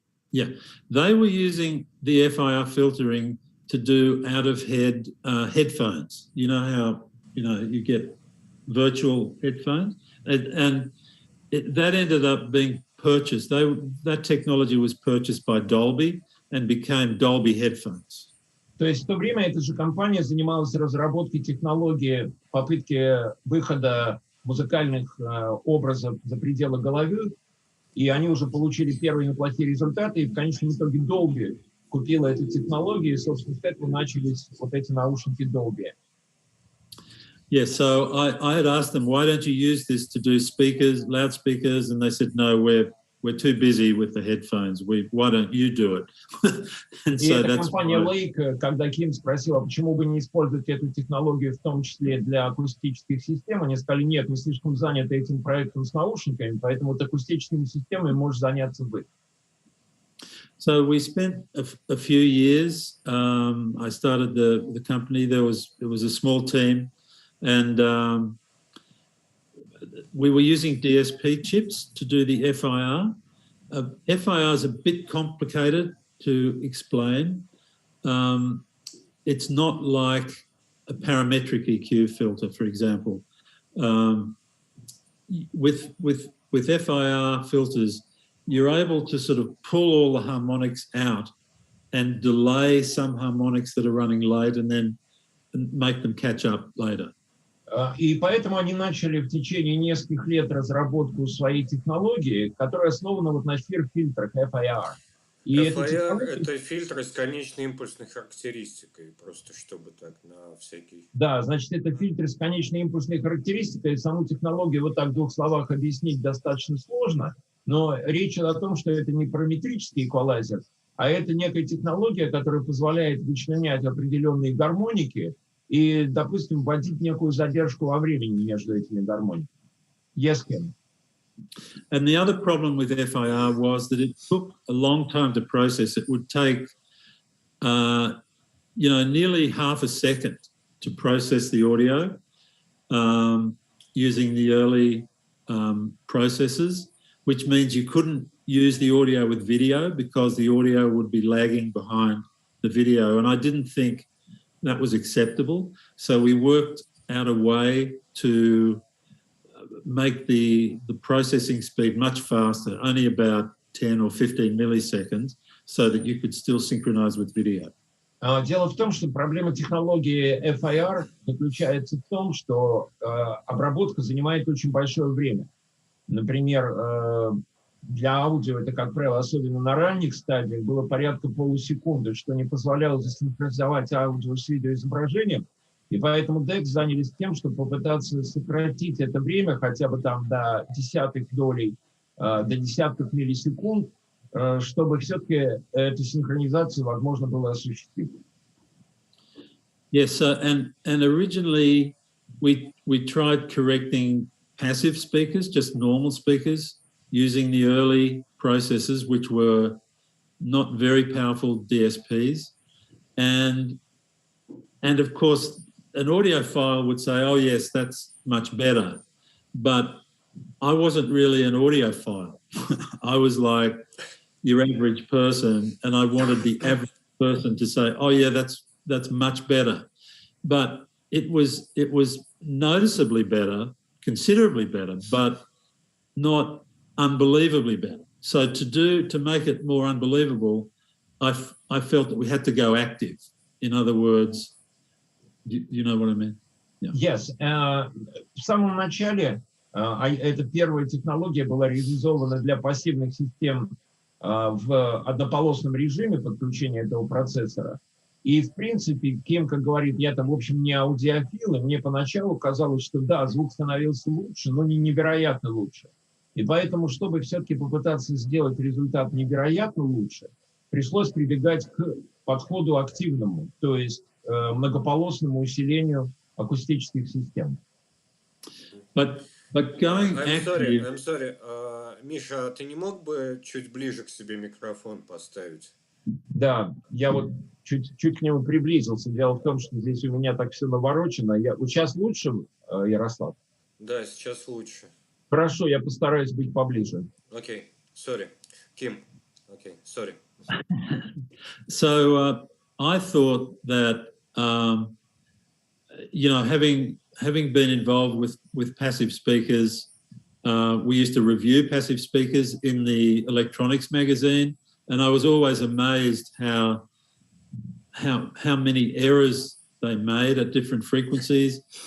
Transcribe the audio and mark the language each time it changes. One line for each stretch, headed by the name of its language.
English: Yeah, they were using the FIR filtering to do out-of-head headphones. You know how you get virtual headphones, and that ended up being purchased. That technology was purchased by Dolby and became Dolby headphones.
Russian: То есть в то время эта же компания занималась разработкой технологии попытки выхода музыкальных образов за пределы головы, и они уже получили первые неплохие результаты, и в конечном итоге Dolby купила эту технологию, и, собственно, с этого начались вот эти наушники Dolby.
English: Yeah, so I had asked them, why don't you use this to do speakers, loudspeakers? And they said, no, we're too busy with the headphones. Why don't you do it? And
Russian: и
English: so
Russian: эта
English: that's
Russian: компания
English: why...
Russian: Lake, когда Ким спросила, почему бы не использовать эту технологию, в том числе для акустических систем, они сказали, нет, мы слишком заняты этим проектом с наушниками, поэтому вот акустическими системами можешь заняться вы.
English: So we spent a few years. I started the company. It was a small team, and we were using DSP chips to do the FIR. FIR is a bit complicated to explain. It's not like a parametric EQ filter, for example. With FIR filters, you're able to sort of pull all the harmonics out and delay some harmonics that are running late and then make them catch up later.
Russian: И поэтому они начали в течение нескольких лет разработку своей технологии, которая основана вот на фильтрах FIR. И FIR – это фильтры с конечной импульсной характеристикой, просто чтобы так на всякий... Да, значит, это фильтры с конечной импульсной характеристикой. Саму технологию вот так в 2 словах объяснить достаточно сложно, но речь о том, что это не параметрический эквалайзер, а это некая технология, которая позволяет вычленять определенные гармоники и, допустим, вводить некую задержку во времени между этими гармониками.
English: Yes, Ken. And the other problem with FIR was that it took a long time to process. It would take, nearly half a second to process the audio using the early processors, which means you couldn't use the audio with video because the audio would be lagging behind the video. And I didn't think that was acceptable. So we worked out a way to make the processing speed much faster, only about 10 or 15 milliseconds, so that you could still synchronize with video.
Russian: Дело в том, что проблема технологии FIR заключается в том, что обработка занимает очень большое время. Например, для аудио это, как правило, особенно на ранних стадиях, было порядка полусекунды, что не позволяло засинхронизовать аудио с видеоизображением. И поэтому DEQX занялись тем, чтобы попытаться сократить это время хотя бы там до десятых долей, до десятков миллисекунд, чтобы все-таки эту синхронизацию возможно было осуществить.
English: Yes, and originally we tried correcting passive speakers, just normal speakers, using the early processors, which were not very powerful DSPs. And of course, an audiophile would say, oh yes, that's much better. But I wasn't really an audiophile. I was like your average person, and I wanted the average person to say, oh yeah, that's much better. But it was noticeably better, considerably better, but not unbelievably better. So to make it more unbelievable, I felt that we had to go active. In other words, you know what I mean? Yeah. Yes.
Russian: В самом начале эта первая технология была реализована для пассивных систем в однополосном режиме подключения этого процессора. И, в принципе, Ким, как говорит, я там, в общем, не аудиофил, и мне поначалу казалось, что да, звук становился лучше, но не невероятно лучше. И поэтому, чтобы все-таки попытаться сделать результат невероятно лучше, пришлось прибегать к подходу активному, то есть многополосному усилению акустических систем.
English: But going I'm sorry.
Russian: Миша, а ты не мог бы чуть ближе к себе микрофон поставить? Да, я вот чуть к нему приблизился. Дело в том, что здесь у меня так все наворочено. Вот сейчас лучше, Ярослав? Да, сейчас лучше. Хорошо, я постараюсь быть поближе.
English: Okay, sorry. Kim, okay, sorry. So I thought that, you know, having been involved with passive speakers, we used to review passive speakers in the electronics magazine, and I was always amazed how many errors they made at different frequencies.